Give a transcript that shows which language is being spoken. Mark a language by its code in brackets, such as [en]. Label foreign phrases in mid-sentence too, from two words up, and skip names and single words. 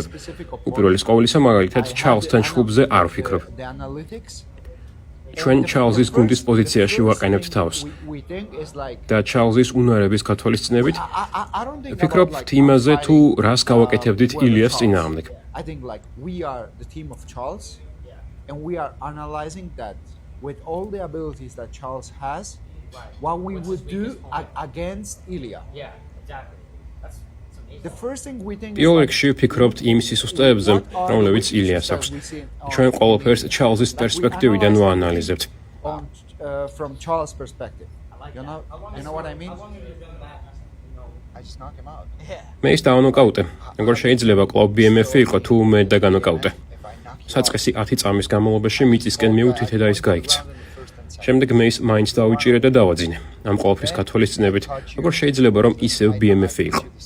[ka] უპირველეს ყოვლისა, მაგალითად, ჩარლზთან შხუბზე არ ვფიქრობ. ჩვენ ჩარლზის გუნდის პოზიციაში ვაყენებთ თავს. და ჩარლზის უნარების გათვალისწინებით ვფიქრობთ იმაზე, თუ რას გავაკეთებდით ილიას წინააღმდეგ. [en] With all the abilities that Charles has, what we would do against Ilya. Yeah, exactly. That's amazing. The first thing we think [ka] პირველ რიგში ვფიქრობთ იმ სისუსტეებზე, რომლებიც ილიას აქვს. ჩვენ ყველაფერს ჩარლზის პერსპექტივიდან ვაანალიზებთ. [en] From Charles' perspective. You know what I mean? I just knock him out. [ka] მე ის დაანოკაუტე. როგორ შეიძლება კლუბ BMF-ი იყო თუ მე დაგანოკაუტე. საწყისი 10 წამის განმავლობაში მიწისკენ მიუთითე და ის გაიქცა. შემდეგ მე ის მაინც დავიჭირე და დავაძინე. ამ ყოველფრის გათვალისწინებით, როგორ შეიძლება რომ ისევ BMF-ი იყო.